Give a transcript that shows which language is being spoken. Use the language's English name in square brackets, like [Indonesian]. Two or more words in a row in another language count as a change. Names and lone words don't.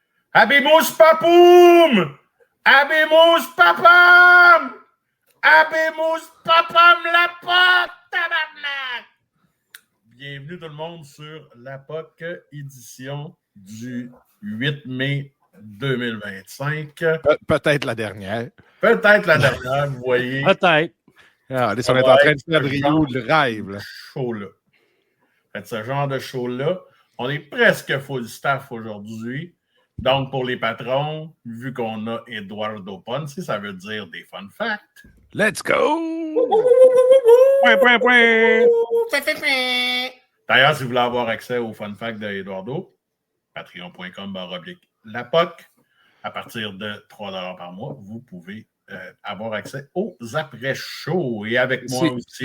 [Latin] Habemus papum! Habemus papam! Habemus papam [French] la pote, tabarnak! Bienvenue tout le monde sur la POC édition du 8 mai 2025. Peut-être la dernière. Peut-être la dernière, vous voyez. Peut-être. Ah, on est en train de faire le rêve. Là. Show-là. Faites ce genre de show-là. On est presque [English] full staff [French] aujourd'hui. Donc, pour les patrons, vu qu'on a Eduardo Ponce, ça veut dire des [English] fun facts. Let's go! [French] D'ailleurs, si vous voulez avoir accès aux [English] fun facts [French] d'Eduardo, patreon.com/lapoc. À partir de 3$ par mois, vous pouvez avoir accès aux après-shows. Et avec moi aussi.